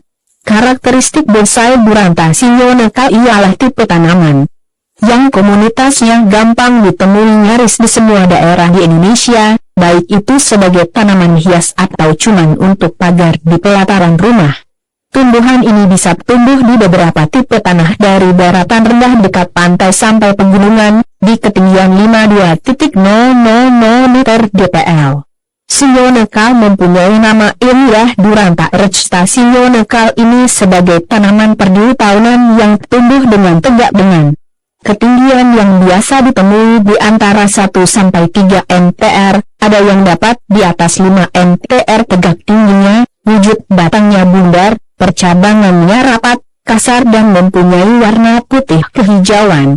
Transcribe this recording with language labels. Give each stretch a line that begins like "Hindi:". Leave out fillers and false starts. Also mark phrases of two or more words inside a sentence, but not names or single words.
Indonesian: Karakteristik bonsai Duranta sinyo nekal ialah tipe tanaman yang komunitasnya gampang ditemui nyaris di semua daerah di Indonesia, baik itu sebagai tanaman hias atau cuman untuk pagar di pelataran rumah. Tumbuhan ini bisa tumbuh di beberapa tipe tanah dari daratan rendah dekat pantai sampai pegunungan, di ketinggian 52.000 meter dpl. Sinyo nekal mempunyai nama ilmiah Duranta recta. Sinyo nekal ini sebagai tanaman perdu tahunan yang tumbuh dengan tegak dengan ketinggian yang biasa ditemui di antara 1-3 mtr, ada yang dapat di atas 5 mtr tegak tingginya, wujud batangnya bundar, percabangannya rapat, kasar dan mempunyai warna putih kehijauan.